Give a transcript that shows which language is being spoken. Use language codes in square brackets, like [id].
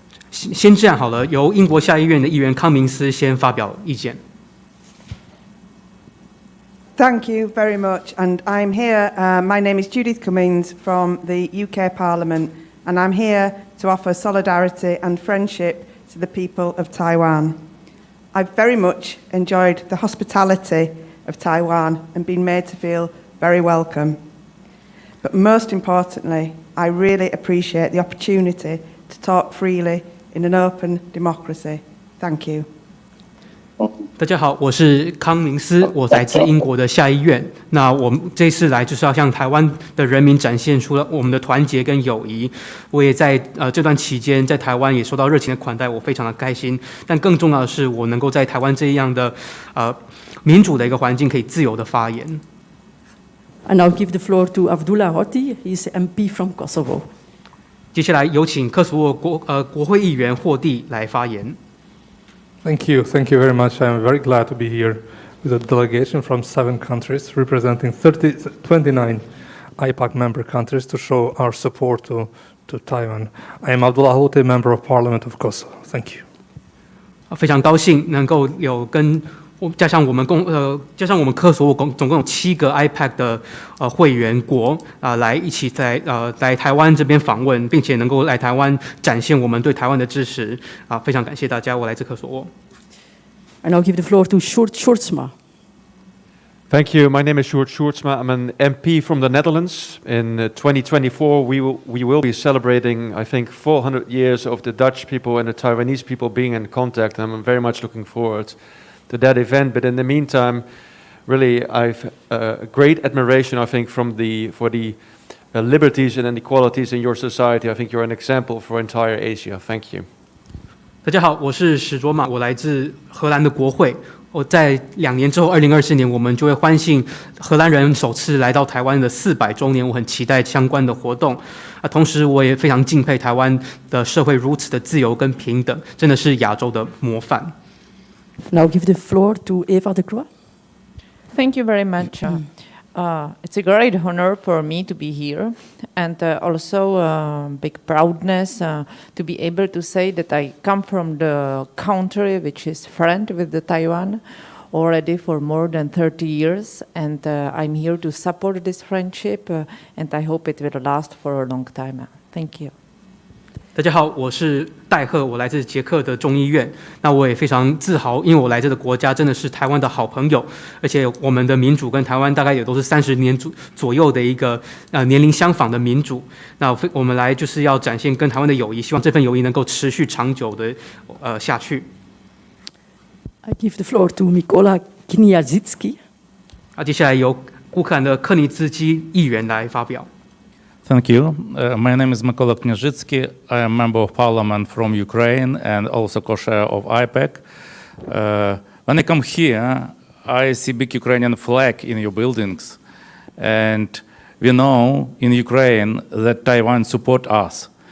[zh] 先这样好了，由英国下议院的议员康明斯先发表意见。 [en] Thank you very much. And I'm here, my name is Judith Cummins from the UK Parliament, and I'm here to offer solidarity and friendship to the people of Taiwan. I've very much enjoyed the hospitality of Taiwan and been made to feel very welcome. But most importantly, I really appreciate the opportunity to talk freely in an open democracy. Thank you. [zh] 大家好，我是康明斯，我来自英国的下议院。那我们这次来就是要向台湾的人民展现出了我们的团结跟友谊。我也在这段期间在台湾也受到热情的款待，我非常的开心。但更重要的是，我能够在台湾这样的民主的一个环境，可以自由的发言。 [en] I now give the floor to Abdullah Hoti. He's MP from Kosovo. [zh] 接下来有请科索沃国会议员霍蒂来发言。 [en] Thank you very much. I'm very glad to be here with a delegation from 7 countries representing 29 IPAC member countries to show our support to Taiwan. I am Abdullah Hoti, member of Parliament of Kosovo. Thank you. [zh] 非常高兴能够有加上我们科索沃总共有7个 IPAC 的会员国来一起来台湾这边访问，并且能够来台湾展现我们对台湾的支持非常感谢大家，我来自科索沃。 [en] I now give the floor to Sjoerd Sjoerdsma. Thank you. My name is Sjoerd Sjoerdsma. I'm an MP from the Netherlands. In 2024, we will be celebrating, I think, 400 years of the Dutch people and the Taiwanese people being in contact. And I'm very much looking forward to that event. But in the meantime, really, I've great admiration, I think, for the liberties and inequalities in your society. I think you're an example for entire Asia. Thank you. [zh] 大家好，我是史卓玛，我来自荷兰的国会。我在2年之后，2024年，我们就会欢庆荷兰人首次来到台湾的400周年。我很期待相关的活动。同时我也非常敬佩台湾的社会如此的自由跟平等，真的是亚洲的模范。 [en] Now give the floor to Eva de Croix. Thank you very much. It's a great honor for me to be here, and also big proudness to be able to say that I come from the country which is friend with the Taiwan already for more than 30 years, and I'm here to support this friendship, and I hope it will last for a long time. Thank you. [zh] 大家好，我是戴赫，我来自捷克的众议院。那我也非常自豪，因为我来自的国家真的是台湾的好朋友，而且我们的民主跟台湾大概也都是30年左右的一个年龄相仿的民主。那我们来就是要展现跟台湾的友谊，希望这份友谊能够持续长久的下去。 [en] I give the floor to Mykola Kniazicki. [zh] 接下来由乌克兰的克尼兹基议员来发表。 [en] Thank you. My name is Mykola Kniazicki. I am a member of parliament from Ukraine and also co-chair of Ipac. When I come here, I see big Ukrainian flag in your buildings. And we know in Ukraine that Taiwan support us.